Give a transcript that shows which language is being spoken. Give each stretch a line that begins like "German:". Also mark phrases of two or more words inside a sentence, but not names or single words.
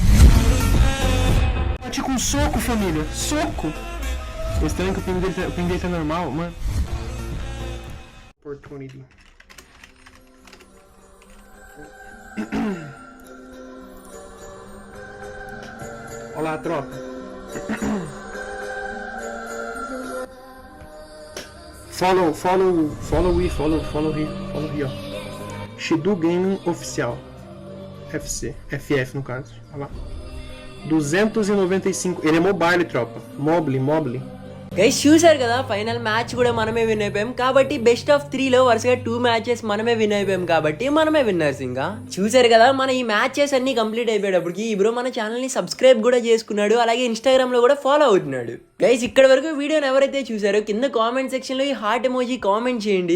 Portuguese: Bati com soco, família. Soco. É estranho que o ping dele tá normal, mano. Opportunity. Olá, tropa.
English: Follow here,
Portuguese: ó. Shidu Gaming Oficial. FF no caso. Olha lá. 295. Ele é mobile, tropa. Mobile.
Telugu: గైస్ చూసారు కదా,
English: final match
Telugu: కూడా మనమే విన్ అయిపోయాం. కాబట్టి
English: best of 3
Telugu: లో వరుసగా 2 మ్యాచెస్ మనమే విన్ అయిపోయాం. కాబట్టి మనమే విన్నర్స్. ఇంకా చూసారు కదా, మన ఈ మ్యాచెస్ అన్ని కంప్లీట్ అయిపోయేటప్పటికి ఈ బ్రో మన ఛానల్ ని సబ్స్క్రైబ్ కూడా చేసుకున్నాడు. అలాగే ఇన్స్టాగ్రామ్ లో కూడా ఫాలో అవుతున్నాడు. గైస్ ఇక్కడ వరకు వీడియోని ఎవరైతే చూసారో కింద
English: comment section
Telugu: లో ఈ
English: heart emoji comment
Telugu: చేయండి.